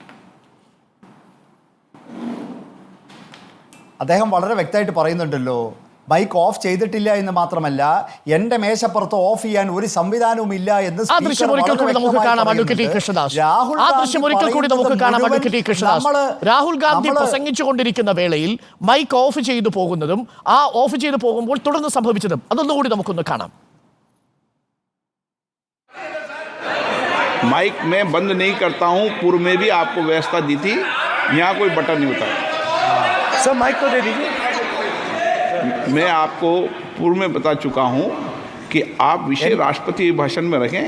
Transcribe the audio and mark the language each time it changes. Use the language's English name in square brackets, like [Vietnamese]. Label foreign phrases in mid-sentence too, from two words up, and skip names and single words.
[Malayalam] അദ്ദേഹം വളരെ വ്യക്തമായിട്ട് പറയുന്നുണ്ടല്ലോ, [English] mic off [Malayalam] ചെയ്തിട്ടില്ല എന്ന് മാത്രമല്ല എൻ്റെ മേശപ്പുറത്ത് ഓഫ് ചെയ്യാൻ ഒരു സംവിധാനവും ഇല്ല എന്ന് രാഹുൽ ഗാന്ധി പ്രസംഗിച്ചുകൊണ്ടിരിക്കുന്ന വേളയിൽ [English] mic off [Malayalam] ചെയ്തു പോകുന്നതും ആ ഓഫ് ചെയ്തു പോകുമ്പോൾ തുടർന്ന് സംഭവിച്ചതും അതൊന്നുകൂടി നമുക്കൊന്ന് കാണാം. [Hindi] माइक मैं बंद नहीं करता हूं, पूर्व में भी आपको व्यवस्था दी थी, यहाँ कोई बटन नहीं होता। सर माइक को दे दीजिए। मैं आपको पूर्व में बता चुका हूं कि आप विषय राष्ट्रपति भाषण में रखें।